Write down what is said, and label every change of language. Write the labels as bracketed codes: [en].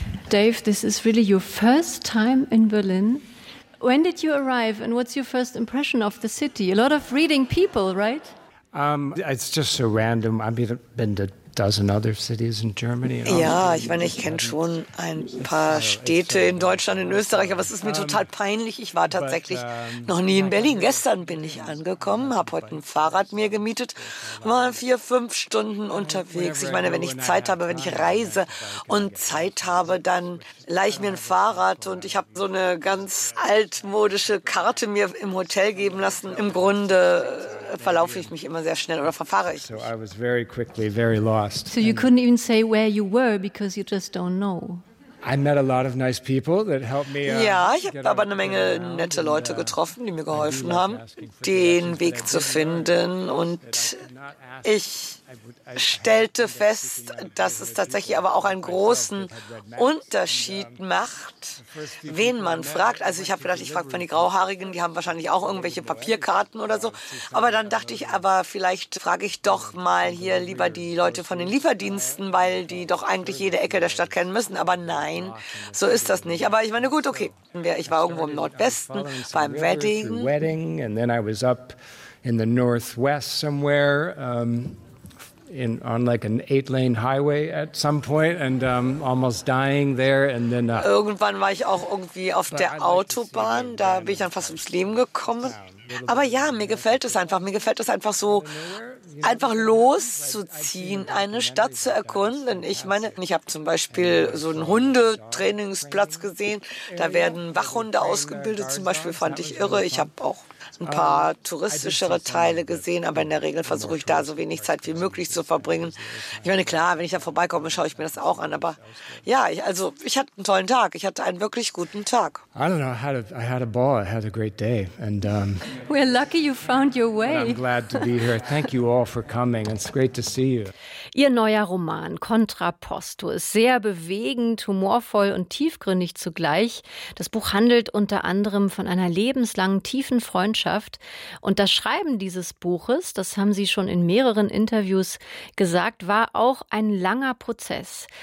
[en] Dave, this is really your first time in Berlin. When did you arrive and what's your first impression of the city? A lot of reading people, right? It's just so random. I've been to dozen other cities in Germany. [de] Ja, ich meine, ich kenne schon ein paar Städte in Deutschland, in Österreich, aber es ist mir total peinlich. Ich war tatsächlich noch nie in Berlin. Gestern bin ich angekommen, habe heute ein Fahrrad mir gemietet, war 4-5 Stunden unterwegs. Ich meine, wenn ich Zeit habe, wenn ich reise und Zeit habe, dann leihe ich mir ein Fahrrad und ich habe so eine ganz altmodische Karte mir im Hotel geben lassen. Im Grunde verlaufe ich mich immer sehr schnell oder verfahre ich mich. [en] So you couldn't even say where you were because you just don't know. I met a lot of nice people that helped me. [de] Ja, ich habe aber eine Menge nette Leute getroffen, die mir geholfen haben, den Weg zu finden. Und ich stellte fest, dass es tatsächlich aber auch einen großen Unterschied macht, wen man fragt. Also ich habe gedacht, ich frage mal die Grauhaarigen, die haben wahrscheinlich auch irgendwelche Papierkarten oder so. Aber dann dachte ich, aber vielleicht frage ich doch mal hier lieber die Leute von den Lieferdiensten, weil die doch eigentlich jede Ecke der Stadt kennen müssen. Aber nein, so ist das nicht. Aber ich meine, gut, okay. Ich war irgendwo im Nordwesten beim Wedding. [en] And then I was up in the Northwest somewhere. On like an 8-lane highway at some point and almost dying there and then [de] irgendwann war ich auch irgendwie auf der Autobahn, da bin ich dann fast ums Leben gekommen. Aber ja, mir gefällt es einfach so einfach loszuziehen, eine Stadt zu erkunden. Ich meine, ich habe zum Beispiel so einen Hundetrainingsplatz gesehen, da werden Wachhunde ausgebildet, zum Beispiel fand ich irre. Ich habe auch ein paar touristischere Teile gesehen, aber in der Regel versuche ich da so wenig Zeit wie möglich zu verbringen. Ich meine, klar, wenn ich da vorbeikomme, schaue ich mir das auch an, aber ja, ich hatte einen tollen Tag. Ich hatte einen wirklich guten Tag. [en] I don't know, I had a ball, I had a great day. And, we're lucky you found your way. I'm glad to be here. Thank you all for coming. It's great to see you. [de] Ihr neuer Roman Contrapposto ist sehr bewegend, humorvoll und tiefgründig zugleich. Das Buch handelt unter anderem von einer lebenslangen tiefen Freundschaft. Und das Schreiben dieses Buches, das haben Sie schon in mehreren Interviews gesagt, war auch ein langer Prozess.